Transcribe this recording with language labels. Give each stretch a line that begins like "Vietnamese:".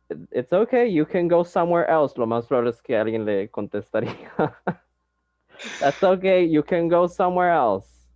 English: It's okay, you can go somewhere else.
Spanish: Lo más probable es que alguien le contestaría.
English: That's okay, you can go somewhere else.